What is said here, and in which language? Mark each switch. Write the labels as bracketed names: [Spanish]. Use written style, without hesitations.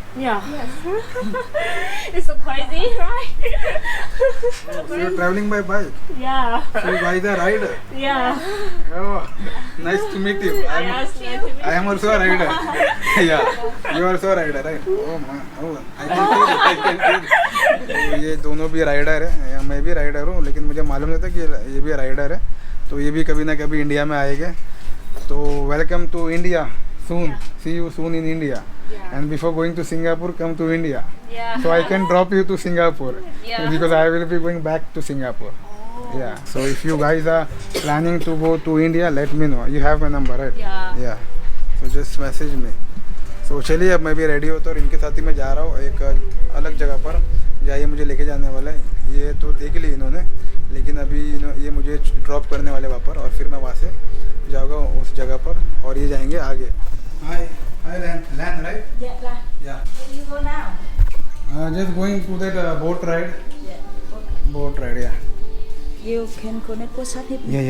[English] Yeah. It's so crazy, right? So you're traveling by bike? Yeah. So you guys are rider? Yeah. Oh, nice to meet you. I am also a rider. Yeah, you are also a rider, right? Oh man, oh, I can see it. [Hindi] तो ये दोनों भी rider है, या मैं भी rider हूँ, लेकिन मुझे मालूम नहीं था कि ये भी राइडर है। तो ये भी कभी ना कभी इंडिया में आएंगे। तो [English] Welcome to India soon. See you soon in India. And before going to Singapore, come to India. Yeah. So I can drop you to Singapore. Yeah. Because I will be going back to Singapore. Yeah. So if you guys are planning to go to India, let me know. You have my number, right? Yeah. Yeah. So just message me. [Hindi] So चलिए अब मैं भी ready होता हूँ और इनके साथ ही मैं जा रहा हूँ एक अलग जगह पर, जहाँ ये मुझे लेके जाने वाला है। ये तो देख ली इन्होंने, लेकिन अभी ये मुझे ड्रॉप करने वाले वहाँ पर, और फिर मैं वहाँ से जाऊँगा उस जगह पर और ये जाएंगे आगे। [English] Hi, Lan, right? Yeah, là. Yeah. Where you go now? Just going to that boat ride. Yeah. Okay. Boat ride, yeah. You can connect WhatsApp with me.